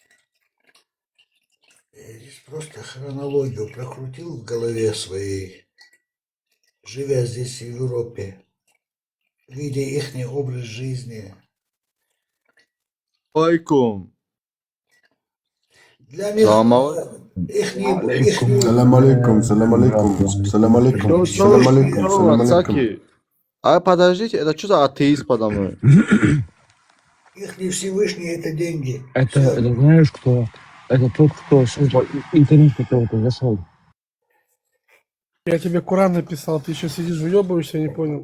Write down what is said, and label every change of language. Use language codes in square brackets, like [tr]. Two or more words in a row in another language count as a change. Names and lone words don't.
[ru] Я здесь просто хронологию прокрутил в голове своей, живя здесь в Европе, видя их образ жизни. Алейкум. Для них [ar] سلام عليكم. سلام عليكم، سلام عليكم، سلام عليكم، سلام عليكم، سلام عليكم. Цаки. [ru] А подождите, это что за атеист подо мной? Их Всевышний это деньги. Это знаешь кто? Это тот, кто создал интернет, который зашел. я тебе Коран написал, ты еще сидишь, выебываешься, не понял.